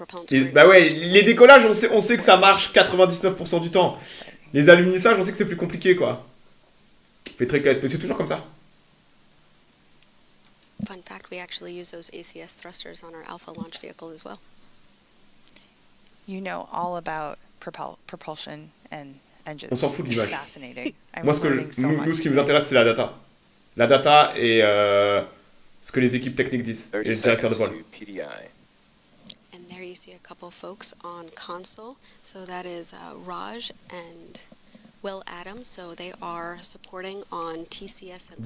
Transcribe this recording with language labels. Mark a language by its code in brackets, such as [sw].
[fr] Et bah ouais, les décollages, on sait que ça marche 99% du temps. Les alumissages, on sait que c'est plus compliqué, quoi. Fait très KSP, c'est toujours comme ça. [en] Fun fact, we actually use those ACS thrusters on our Alpha launch vehicle as well. You know all about propulsion and engines. [fr] On s'en fout de l'image. [en] Fascinating. [fr] Moi, nous, ce qui nous intéresse, c'est la data. La data et ce que les équipes techniques disent, et le directeur de vol. [en] And there you see a couple folks on console. So that is Raj and Will Adams. So they are supporting on TCS and